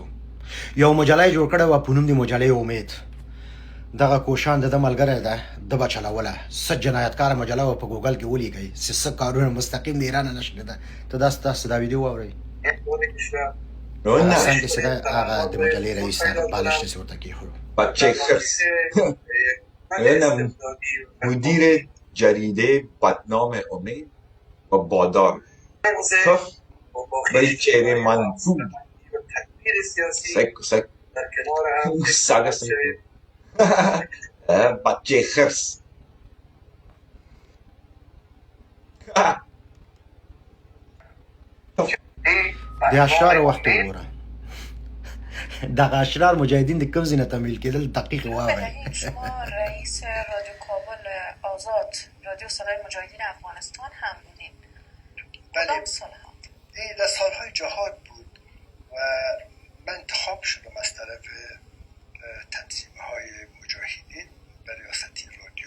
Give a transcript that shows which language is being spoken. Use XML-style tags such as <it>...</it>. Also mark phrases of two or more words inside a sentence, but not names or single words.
<ps>یو مجله یې جوړ کړې وه په نوم د مجلې امید. دغه کوشان د ملګری ده، د به چلوله. څه جنایتکاره مجله وه په ګوګل کې ولیکئ چې څه کارونه مستقیم د ایران نشر ده. ته تاسو دا ویډیو واورئ. افغانستان کې څه ده، هغه د مجلې رئیس بالښت چې ورته کېښودو.</ps> <fa>من مدیر جریده بدنام امید و بادار کف به چهره منفور سگ سگ بچه خرس</fa> <ps>د اشرار وخت وګوره دغه اشرار مجاهدین د کوم ځای نه تمویل کېدل دقیق واورئ.</ps> <fa>شما رئیس رادیو کابل آزاد رادیو صدای مجاهدین افغانستان هم بودین. کدام سالها؟ این در سالهای جهاد بود و من انتخاب شدم از طرف تنظیم‌های مجاهدین به ریاستی رادیو.</fa>